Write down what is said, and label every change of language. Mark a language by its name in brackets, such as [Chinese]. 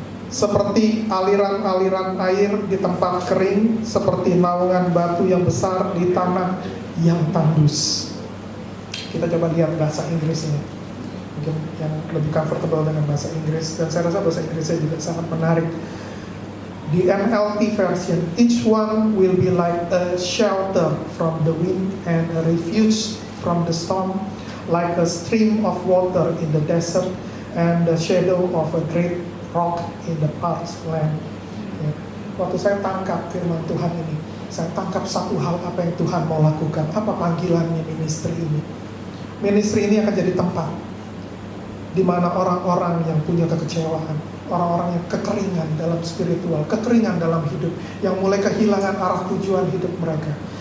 [Indonesian] Seperti aliran-aliran air di tempat kering, seperti naungan batu yang besar di tanah yang tandus. Kita coba lihat bahasa Inggrisnya, mungkin yang lebih comfortable dengan bahasa Inggris, dan saya rasa bahasa Inggrisnya juga sangat menarik. [English] Di NLT version, each one will be like a shelter from the wind and a refuge from the storm, like a stream of water in the desert and the shadow of a great rock in the parched land. [Indonesian] Ya. Waktu saya tangkap firman Tuhan ini, saya tangkap satu hal apa yang Tuhan mau lakukan, apa panggilannya ministry ini. Ministry ini akan jadi tempat di mana orang-orang yang punya kekecewaan, orang-orang yang kekeringan dalam spiritual, kekeringan dalam hidup, yang mulai kehilangan arah tujuan hidup mereka.